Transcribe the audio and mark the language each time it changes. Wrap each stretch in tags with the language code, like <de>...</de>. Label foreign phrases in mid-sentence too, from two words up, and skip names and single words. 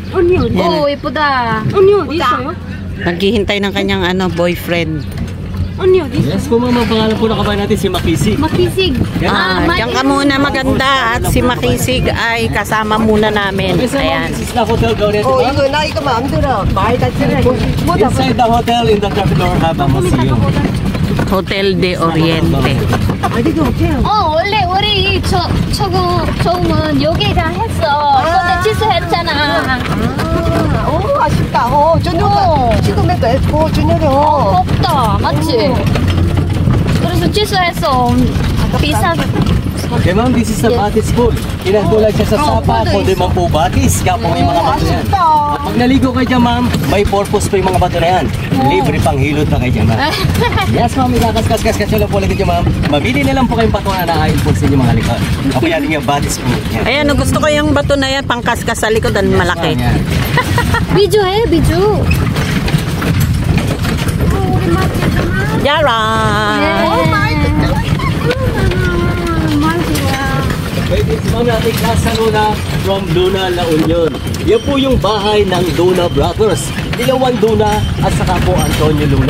<ko>오, 예쁘다. 언니 어디 있어요?</ko> <tl>Naghihintay ng kanyang boyfriend.</tl> <ko>언니 어디 있어요?</ko> <tl>Yes po ma'am, ang pangalan po ng kabayan natin si Makisig. Makisig. Diyan ka muna maganda at si Makisig ay kasama muna namin. Ayan.</tl> <en>This is the Hotel de Oriente.</en> <ko>이거 나 이거 마음대로 많이 다치는</ko> <en>Inside the hotel in the third floor have a museum. Hotel de Oriente.</en> <ko>원래 우리 처음은 여기가 했어. 근데 취소했잖아. 오 아쉽다. 저녁에 지금에도 했고 저녁에 없다. 맞지? 그래서 취소했어. 비싸.</ko> <en>Okay ma'am, this is the Batis pool.</en> <tl>Pinagkulay siya sa sapa, kundi man po batis. Kaya po may mga bato yan. At pag naligo kayo dyan ma'am, may purpose po yung mga bato na yan. Libre pang hilot na kayo dyan ma'am. Yes ma'am, ikakaskas-kaskas lang po lang dyan ma'am. Mabili na lang po kayong bato na naayon po sa inyo mga likod. Ako yan yung Batis pool. Ayan, gusto ko yung bato na yan, pangkaskas sa likod, ang malaki.</tl> <ko>비주 해, 비주. Yara!</ko> <tl>Ladies, ma'am, natin Casa Luna from Luna, La Union. Yan po yung bahay ng Luna Brothers. Dilawang Luna at saka po Antonio Luna.</tl>